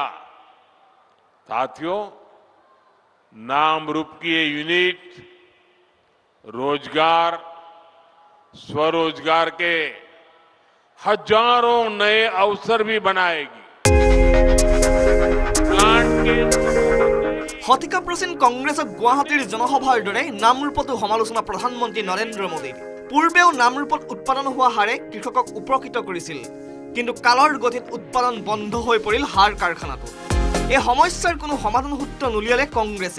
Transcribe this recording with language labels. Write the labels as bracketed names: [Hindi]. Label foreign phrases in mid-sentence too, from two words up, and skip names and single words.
[Hindi] साथियों, नाम रूप की ये यूनिट रोजगार, स्वरोजगार के हजारों नए अवसर भी बनाएगी। प्लांट के [Assamese] শতিকা প্ৰাচীন কংগ্ৰেছক গুৱাহাটীৰ জনসভাৰ দৰে নামৰূপতো সমালোচনা প্ৰধানমন্ত্ৰী নৰেন্দ্ৰ মোদীৰ। পূৰ্বেও নামৰূপত উৎপাদন হোৱা সাৰে কৃষকক উপকৃত কৰিছিল, কিন্তু কালৰ গতিত উৎপাদন বন্ধ হৈ পৰিল সাৰ কাৰখানাটো। এই সমস্যাৰ কোনো সমাধান সূত্ৰ নুলিয়ালে কংগ্ৰেছে।